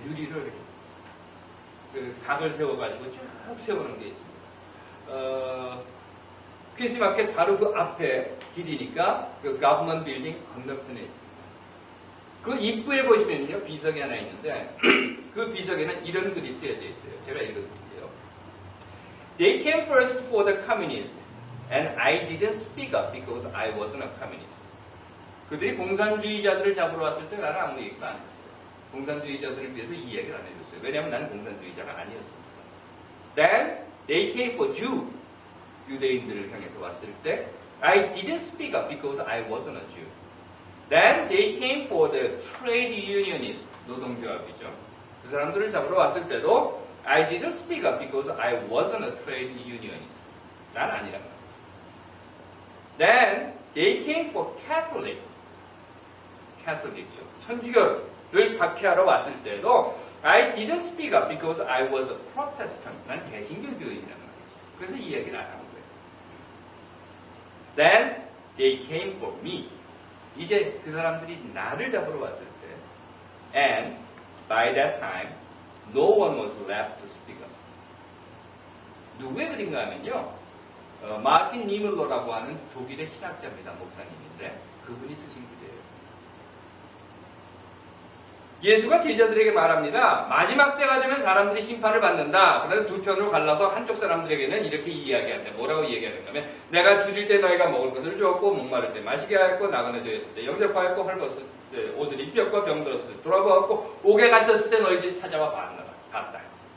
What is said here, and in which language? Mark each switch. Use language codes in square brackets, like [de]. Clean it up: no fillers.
[ko] 유리를 이렇게 각을 세워가지고 쭉 세우는 게 있습니다. 퀸시 마켓 바로 그 앞에 길이니까 그 가브먼 빌딩 건너편에 있습니다. 그 입구에 보시면요, 비석이 하나 있는데 그 비석에는 이런 글이 쓰여져 있어요. 제가 읽어드릴게요. [en] They came first for the communist, and I didn't speak up because I wasn't a communist. [ko] 그들이 공산주의자들을 잡으러 왔을 때 나는 아무 얘기도 안 했어요. 공산주의자들을 위해서 이 얘기를 안 해줬어요. 왜냐하면 나는 공산주의자가 아니었으니까. [en] Then they came for Jew. [ko] 유대인들을 향해서 왔을 때 [en] I didn't speak up because I wasn't a Jew. Then they came for the trade unionist. [ko] 노동조합이죠. 그 사람들을 잡으러 왔을 때도 [en] I didn't speak up because I wasn't a trade unionist. [ko] 난 아니란 말이야. [en] Then they came for Catholic. [ko] Catholic이요. 천주교를 박해하러 왔을 때도 [en] I didn't speak up because I was a Protestant. [ko] 난 개신교교인이란 말이죠. 그래서 이 얘기를 안 하는 거예요. [en] Then they came for me. [ko] 이제 그 사람들이 나를 잡으러 왔을 때 [en] And by that time no one was left to speak up. [ko] 누구의 글인가 하면요. 마틴 니물러라고 하는 독일의 신학자입니다. 목사님인데 그분이 쓰신 글이에요. 예수가 제자들에게 말합니다. 마지막 때가 되면 사람들이 심판을 받는다. 그래서 두 편으로 갈라서 한쪽 사람들에게는 이렇게 이야기한다. 뭐라고 이야기하는가 하면 내가 줄일 때 너희가 먹을 것을 주었고 목마를 때 마시게 하였고 나그네 되었을 때 영접하였고 헐벗을 때 옷을 입혔고 병들었을 때 돌아보았고 옥에 갇혔을 때 너희들이 찾아와 봤다.